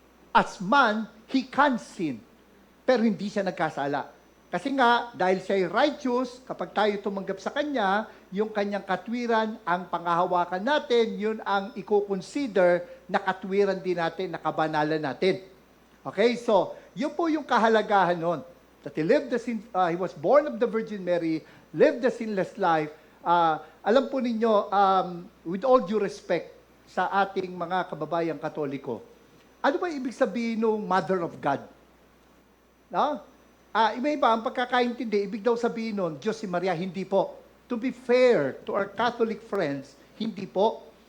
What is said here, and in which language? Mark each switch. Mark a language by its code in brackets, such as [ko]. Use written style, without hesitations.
[en] As man, He can sin. [tl] Pero hindi siya nagkasala. Kasi nga, dahil siya ay righteous, kapag tayo tumanggap sa Kanya, yung Kanyang katwiran, ang panghahawakan natin, yun ang i-consider na katwiran din natin, na kabanalan natin. Okay, so, yun po yung kahalagahan nun. [en] That he was born of the Virgin Mary, lived a sinless life. [tl] Alam po ninyo, [en] with all due respect [tl] sa ating mga kababayang Katoliko, ano ba ibig sabihin ng Mother of God? No? Iba-iba, ang pagkakaintindi, ibig daw sabihin nun, Diyos si Maria, hindi po. [en] To be fair to our Catholic friends, [tl] hindi po.